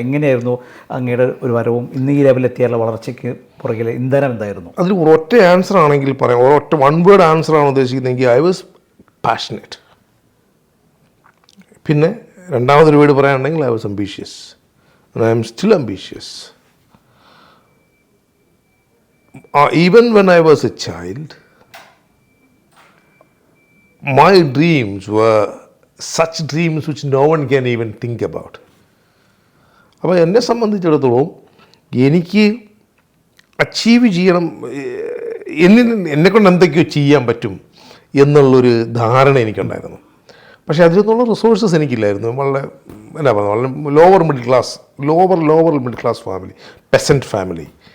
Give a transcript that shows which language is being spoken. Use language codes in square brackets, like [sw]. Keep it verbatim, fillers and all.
[ml] എങ്ങനെയായിരുന്നു അങ്ങയുടെ ഒരു വരവും ഇന്ന് ഈ ലെവലിലെത്തിയുള്ള വളർച്ചയ്ക്ക് പുറകിലെ ഇന്ധനം എന്തായിരുന്നു? അതിൽ ഒരൊറ്റ ആൻസർ ആണെങ്കിൽ പറയാം, ഒരൊറ്റ വൺ വേർഡ് ആൻസർ ആണ് ഉദ്ദേശിക്കുന്നതെങ്കിൽ [en] I was passionate. [ml] പിന്നെ രണ്ടാമതൊരു വേർഡ് പറയാനുണ്ടെങ്കിൽ [en] I was ambitious. I am still ambitious. Uh, even when I was a child, my dreams were such dreams which no one can even think about. [ml] അപ്പോൾ എന്നെ സംബന്ധിച്ചിടത്തോളം എനിക്ക് achieve ചെയ്യണം, എന്നിൽ എന്നെക്കൊണ്ട് എന്തൊക്കെയോ ചെയ്യാൻ പറ്റും എന്നുള്ളൊരു ധാരണ എനിക്കുണ്ടായിരുന്നു. പക്ഷേ അതിനൊന്നുള്ള റിസോഴ്സസ് എനിക്കില്ലായിരുന്നു. വളരെ എന്നാ പറഞ്ഞത്, വളരെ lower middle class, lower lower middle class family, peasant family.